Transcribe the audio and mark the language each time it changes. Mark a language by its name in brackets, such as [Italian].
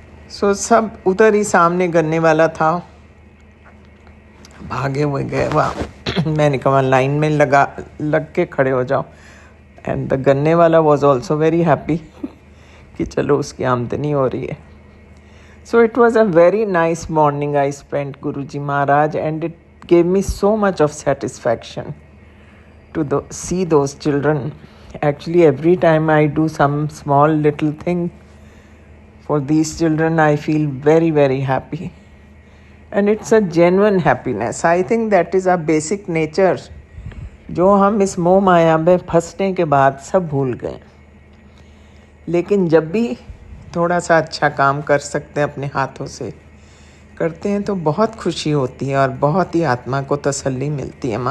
[Hindi] सो सब उधर ही सामने गन्ने वाला था, भागे हुए गए वहाँ। मैंने कहा लाइन में लग के खड़े हो जाओ। [English] and the गन्ने वाला was also very happy [Hindi] कि चलो उसकी आमदनी हो रही है। [English] So it was a very nice morning I spent, Guruji Maharaj, and it gave me so much of satisfaction to see those children. Actually, every time I do some small little thing for these children, I feel very, very happy. And it's a genuine happiness. I think that is our basic nature, [Hindi] जो हम इस मोह माया में फंसने के बाद सब भूल गए। लेकिन जब भी थोड़ा सा अच्छा काम कर सकते हैं, अपने हाथों से करते हैं, तो बहुत खुशी होती है और बहुत ही आत्मा को तसल्ली मिलती है।